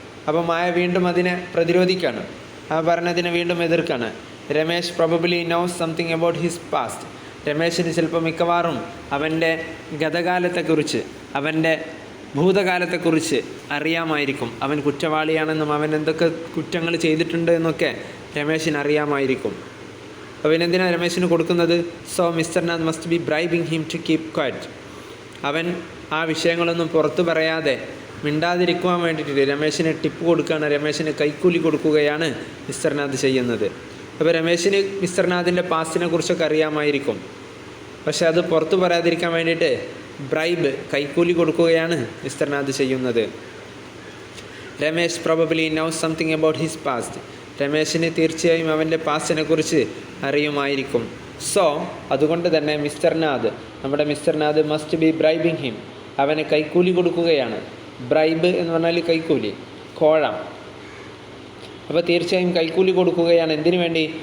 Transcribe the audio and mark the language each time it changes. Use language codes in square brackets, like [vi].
[ml] അപ്പോൾ മായ വീണ്ടും അതിനെ പ്രതിരോധിക്കുകയാണ്, ആ പറഞ്ഞതിനെ വീണ്ടും എതിർക്കാണ്. [en] Ramesh probably knows something about his past. [ml] രമേശിന് ചിലപ്പോൾ മിക്കവാറും അവൻ്റെ ഗതകാലത്തെക്കുറിച്ച്, അവൻ്റെ ഭൂതകാലത്തെക്കുറിച്ച് അറിയാമായിരിക്കും. അവൻ കുറ്റവാളിയാണെന്നും അവൻ എന്തൊക്കെ കുറ്റങ്ങൾ ചെയ്തിട്ടുണ്ട് എന്നൊക്കെ രമേശിന് അറിയാമായിരിക്കും. അപ്പോൾ എന്തിനാണ് രമേശിന് കൊടുക്കുന്നത്? [en] So mister Nath must be bribing him to keep quiet. [ml] അവൻ ആ വിഷയങ്ങളൊന്നും പുറത്തു പറയാതെ മിണ്ടാതിരിക്കുവാൻ വേണ്ടിയിട്ട് രമേശിന് ടിപ്പ് കൊടുക്കുകയാണ്, രമേശിന് കൈക്കൂലി കൊടുക്കുകയാണ് മിസ്റ്റർ നാഥ് ചെയ്യുന്നത്. അപ്പോൾ രമേശിന് മിസ്റ്റർ നാഥിൻ്റെ പാസ്റ്റിനെ കുറിച്ചൊക്കെ അറിയാമായിരിക്കും, പക്ഷെ അത് പുറത്തു പറയാതിരിക്കാൻ വേണ്ടിയിട്ട് കൈക്കൂലി കൊടുക്കുകയാണ് മിസ്റ്റർ നാഥ് ചെയ്യുന്നത്. [en] Ramesh probably knows something about his past. [ml] രമേശിന് തീർച്ചയായും അവൻ്റെ പാസ്റ്റിനെ കുറിച്ച് അറിയുമായിരിക്കും. സോ അതുകൊണ്ട് തന്നെ നമ്മുടെ mister Nath [en] must be bribing him, [ml] അവന് കൈക്കൂലി കൊടുക്കുകയാണ്. ബ്രൈബ് എന്ന് പറഞ്ഞാൽ കൈക്കൂലി, കോഴ. അപ്പോൾ തീർച്ചയായും കൈക്കൂലി കൊടുക്കുകയാണ്. എന്തിനു വേണ്ടി?